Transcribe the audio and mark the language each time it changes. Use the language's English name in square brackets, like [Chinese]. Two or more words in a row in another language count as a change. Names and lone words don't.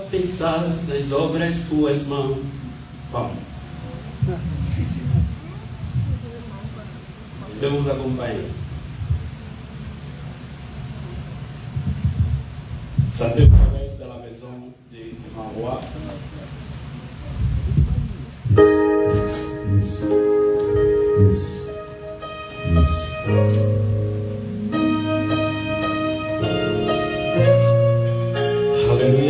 [Portuguese] pensar nas obras tuas mãos. Vamos. Vamos acompanhar. [French] Ça te paraît dans la maison du grand roi. Yes. Alléluia.